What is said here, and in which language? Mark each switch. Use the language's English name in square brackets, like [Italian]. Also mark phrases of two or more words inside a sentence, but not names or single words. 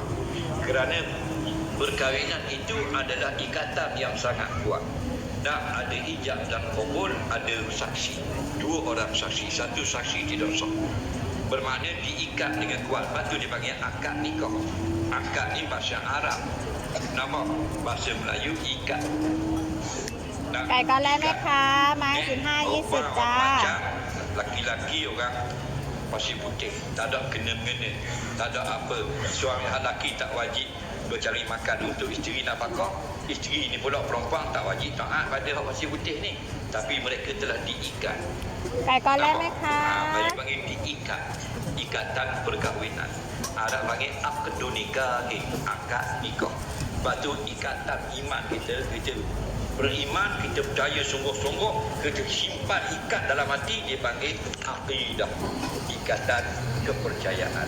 [Malay] Kerana perkahwinan itu adalah ikatan yang sangat kuat. Dan ada ijab dan qabul, ada saksi. Dua orang saksi, satu saksi tidak sah. Bermakna diikat dengan kuat. Lepas tu dipanggil akad nikah. Akad ni bahasa Arab. Nama bahasa Melayu ikat. [Thai] ไก่ก่อนเลยไหมคะไม้15-20จ้า [Malay] Laki-laki orang pasir putih, tak ada kena-mengena, tak ada apa. Suami lelaki tak wajib bercari makan untuk isteri nafkah. Isteri ni pula perempuan tak wajib taat pada hak pasir putih ni. Tapi mereka telah diikat. [Thai] ไก่ก่อนเลยไหมคะ [Malay] Mereka panggil diikat. Ikatan perkahwinan. Arab panggil [Arabic] عقد نكاح, [Malay] akad nikah. Sebab tu ikatan iman kita beriman, kita percaya sungguh-sungguh, kita simpan ikat dalam hati, dia panggil aqidah, ikatan kepercayaan.